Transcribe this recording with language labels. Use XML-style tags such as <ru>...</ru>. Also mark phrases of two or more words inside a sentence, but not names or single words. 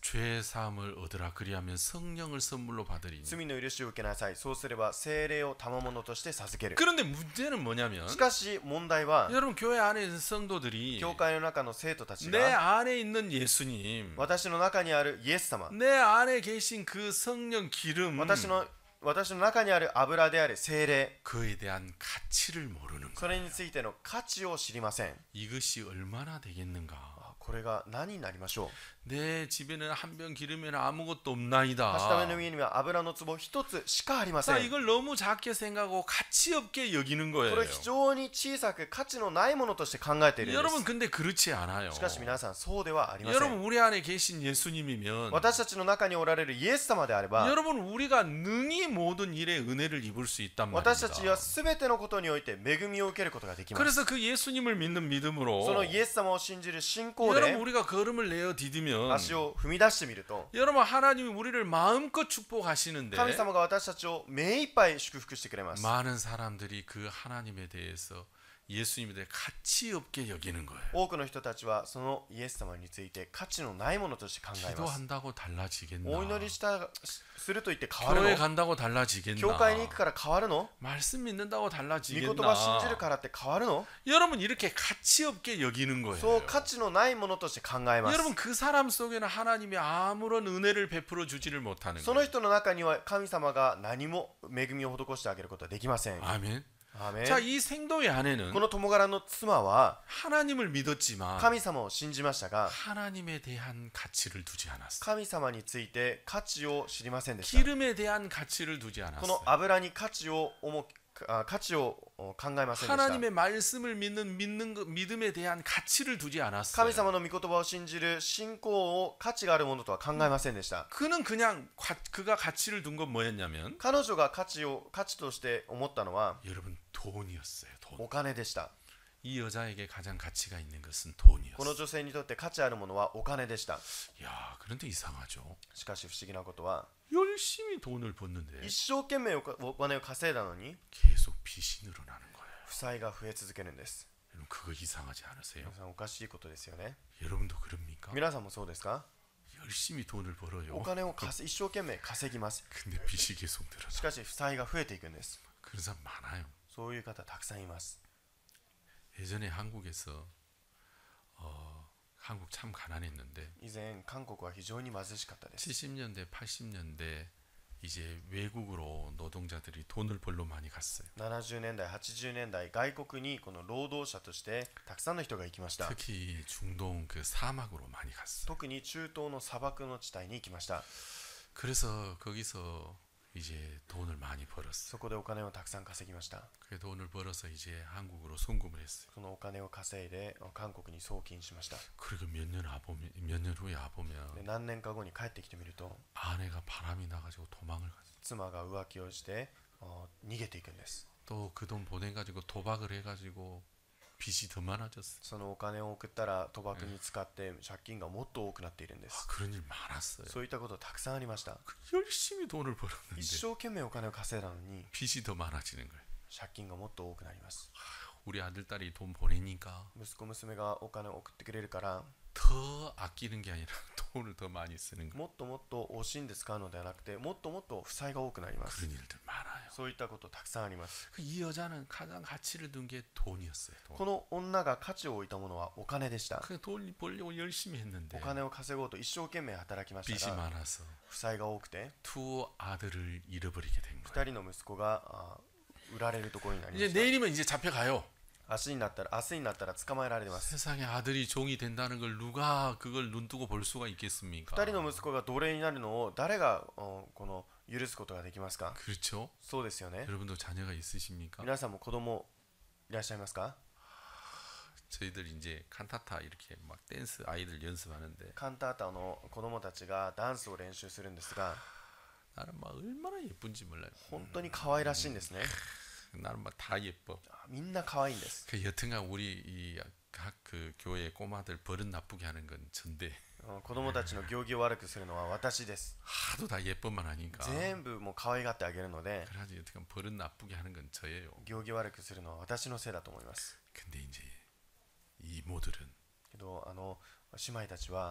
<ko>죄 사함을 얻으라. 그리하면 성령을 선물로 받으리니.</ko> <ja>罪の許しを受けなさい。そうすれば聖霊を賜物として授ける。</ja> <ko>그런데 문제는 뭐냐면</ko> <ja>しかし問題は、</ja> <ko>여러분 교회 안에 있는 성도들이</ko> <ja>教会の中の生徒たち</ja> <ko>내</ko> <ja>が</ja> <ko>안에 있는 예수님,</ko> <ja>私の中にあるイエス様、</ja> <ko>내 안에 계신 그 성령 기름,</ko> <ja>私の中にある油である聖霊、</ja> <ko>그에 대한 가치를 모르는 거.</ko> <ja>それについての価値を知りません。</ja> <ko>이것이 얼마나 되겠는가?</ko> <ja>これが何になりましょう。</ja> <ko>내 집에는 한 병 기르면 아무것도 없나이다.</ko> <ja>はしための上には油の壺一つしかありませ</ja> <ko>자,</ko> <ja>ん。</ja> <ko>이걸 너무 작게 생각하고 가치 없게 여기는</ko> <ja>こ</ja> <ko>거예요.</ko> <ja>れ非常に小さく価値のないものとして考えているんで</ja> <ko>여러분</ko> <ja>す。</ja> <ko>근데 그렇지 않아요.</ko> <ja>しかし皆さんそうではありません。</ja> <ko>여러분 우리 안에 계신 예수님이면</ko> <ja>私たちの中におられるイエス様であれば、</ja> <ko>여러분 우리가 능히 모든 일에 은혜를 입을 수 있단</ko> <ja>私たちは</ja> <ko>말입니다.</ko> <ja>全てのことにおいて恵みを受けることができます。</ja> <ko>그래서 그 예수님을 믿는 믿음으로</ko> <ja>そのイエス様を信じる信仰</ja> <ko>여러분</ko> <ja>で</ja> <ko>우리가 걸음을 내어 디디면</ko> <ja>足を踏み出してみると、</ja> <ko>여러분 하나님이 우리를 마음껏 축복하시는데</ko> <ja>神様が私たちを目いっぱい祝福してくれます。</ja> <ko>많은 사람들이 그 하나님에 대해서 예수님에 대해 가치 없게 여기는 거예요.</ko> <ja>多くの人たちはそのイエス様について価値のないものとして考えます。</ja> <ko>기도한다고 달라지겠나?</ko> <ja>お祈りすると言って変わる</ja> <ko>교회</ko> <ja>の？</ja> <ko>간다고 달라지겠나?</ko> <ja>教会に行くから変わるの？</ja> <ko>말씀 믿는다고</ko> <ja>御言葉信じる</ja> <ko>달라지겠나?</ko> <ja>からって変わるの？</ja> <ko>여러분 이렇게 가치 없게 여기는 거예요.</ko> <ja>そう価値のないものとして考えます。</ja> <ko>여러분 그 사람 속에는 하나님이 아무런 은혜를 베풀어 주지를 못하는</ko> <ja>その</ja> <ko>거예요.</ko> <ja>人の中には神様が何も恵みを施してあげることはできません。</ja> <ko>아멘.</ko> <ja>アーメン。</ja> <ko>자, 이 생도의 아내는</ko> <ja>この共柄の妻は</ja> <ko>하나님을 믿었지만</ko> <ja>神様を信じましたが、</ja> <ko>하나님에 대한 가치를 두지 않았어요.</ko> <ja>神様について価値を知りませんでした。</ja> <ko>기름에 대한 가치를 두지</ko> <ja>この</ja> <ko>않았어요.</ko> <ja>油に価値を価値を考えませんでした。</ja> <ko>하나님의 말씀을 믿는 믿음에 대한 가치를 두지</ko> <ja>神</ja> <ko>않았어요.</ko> <ja>様の御言葉を信じる信仰を価値があるものとは考えませんでした。</ja> <ko>그는 그냥 그가 가치를 둔 건 뭐였냐면</ko> <ja>彼女が価値として思ったのは</ja> <ko>여러분 돈이었어요. 돈.</ko> <ja>お金でした。</ja> <ko>이 여자에게 가장 가치가 있는 것은</ko> <ja>この</ja> <ko>돈이었어요.</ko> <ja>女性にとって価値あるものはお金でした。</ja> <ko>야, 그런데 이상하죠.</ko> <ja>しかし不思議なことは</ja> <ko>열심히 돈을 벌는데</ko> <ja>一生懸命お金を稼いだのに</ja> <ko>계속 빚이 늘어나는 거예요.</ko> <ja>負債が増え続けるんです。</ja> <ko>여러분 그거 이상하지 않으세요?</ko> <ja>皆さんおかしいことですよね。</ja> <ko>여러분도 그럽니까?</ko> <ja>皆さんもそうですか？</ja> <ko>열심히 돈을</ko> <ja>お</ja> <ko>벌어요.</ko> <ja>金を一生懸命稼ぎます。</ja> <ko>근데 빚이 계속 늘어나.</ko> <ja>しかし負債が増えていくんです。</ja> <ko>그런 사람 많아요.</ko> <ja>そういう方たくさんいます。</ja> <ko>예전에 한국에서 한국 참 가난했는데</ko> <ja>以前韓国は非常に貧しかったです。</ja> <ko>70년대, 80년대 이제 외국으로 노동자들이 돈을 벌러 많이 갔어요.</ko> <ja>70 年代、80年代、外国にこの労働者としてたくさんの人が行きました。</ja> <ko>특히 중동 그 사막으로 많이 갔어요.</ko> <ja>特に中東の砂漠の地帯に行きました。</ja> <ko>그래서 거기서 이제 돈을 많이 벌었어요.</ko> <ja>そこでお金をたくさん稼ぎました。</ja> <ko>그 돈을 벌어서 이제 한국으로 송금을 했어요.</ko> <ja>そのお金を稼いで韓国に送金しました。</ja> <ko>그리고 몇 년 후에 와보면</ko> <ja>で何年か後に帰ってきてみると</ja> <ko>아내가 바람이 나가지고 도망을 갔어요.</ko> <ja>妻が浮気をして逃げていくんです。</ja> <ko>또 그 돈 보내가지고 도박을 해가지고 빚이 더 많아졌어요.</ko> <ja>そのお金を送ったら賭博に使って借金がもっと多くなっているんで</ja> <ko>아,</ko> <ja>す。</ja> <ko>그런 일 많았어요.</ko> <ja>そういったことたくさんありました。</ja> <ko>열심히 돈을</ko> <ja>一</ja> <ko>벌었는데</ko> <ja>生懸命お金を稼いだのに</ja> <ko>빚이 더 많아지는 거예요.</ko> <ja>借金がもっと多くなります。</ja> <ko>우리 아들 딸이 돈 보내니까</ko> <ja>息子娘がお金を送ってくれるから</ja> <ko>더 아끼는 게 아니라 돈을 더 많이 쓰는 거예요.</ko> <ja>もっともっと惜しんで使うのではなくてもっともっと負債が多くなります。</ja> <ko>그런 일들 많아요.</ko> <ja>そういったことたくさんあります。</ja> <ko>이 여자는 가장 가치를 둔 게 돈이었어요.</ko> <ja>この女が価値を置いたものはお金でした。</ja> <ko>그 돈 벌려고 열심히</ko> <ja>お</ja> <ko>했는데</ko> <ja>金を稼ごうと一生懸命働きまし</ja> <ko>빚이</ko> <ja>たが</ja> <ko>많아서</ko> <ja>負債が多くて</ja> <ko>두 아들을 잃어버리게 된 거예요.</ko> <ja>2 人の息子が売られるところになりま</ja> <ko>이제</ko> <ja>した。</ja> <ko>내일이면 이제 잡혀가요.</ko> <ja>明日になったら捕まえられます。</ja> <ko>세상에 아들이 종이 된다는 걸 누가 그걸 눈뜨고 볼 수가 있겠습니까?</ko> <ja>2 人の息子が奴隷になるのを誰がこの許すことができますか？</ja> <ko>그렇죠?</ko> <ja>そうですよね。</ja> <ko>여러분도 자녀가 있으십니까?</ko> <ja>皆さんも子供いらっしゃいますか？</ja> <ko>저희들 이제 칸타타 이렇게 막 댄스 아이들 연습하는데</ko> <ja>カンタータの子供たちがダンスを練習するんですが</ja> <ko>나는 막 얼마나 예쁜지 몰라요.</ko> <ja>本当に可愛らしいんですね。</ja> <ko>나는 막 다 예뻐.</ko> <ja>みんな可愛いんです。</ja> <ko>그 여튼간 우리 이 각 그 교회 꼬마들 버릇 나쁘게 하는 건 전데</ko> <ja>子供たちの行儀を悪くするのは私です。</ja> <ko>하도 다 예쁜만 하니까.</ko> <ja>全部もう可愛がってあげるので</ja> <ko>그래가지고 여튼간 버릇 나쁘게 하는 건 저예요.</ko> <ja>行儀悪くするのは私のせいだと思います。</ja> <ko>근데 이제 이모들은</ko> <ja>けど姉妹たちは</ja>